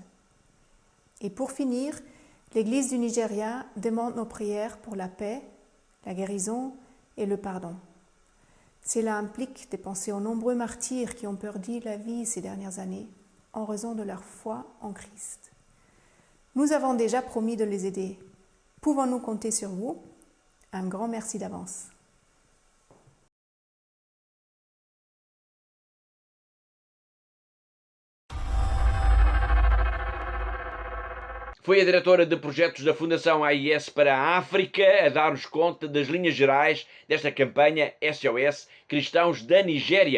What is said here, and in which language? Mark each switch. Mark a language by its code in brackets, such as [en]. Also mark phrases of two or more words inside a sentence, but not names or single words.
[fr] Et pour finir, l'Église du Nigeria demande nos prières pour la paix, la guérison et le pardon. Cela implique de penser aux nombreux martyrs qui ont perdu la vie ces dernières années en raison de leur foi en Christ. Nous avons déjà promis de les aider. Pouvons-nous compter sur vous? Un grand merci d'avance. [pt] Foi a diretora de projetos da Fundação AIS para a África a dar-nos conta das linhas gerais desta campanha SOS Cristãos da Nigéria.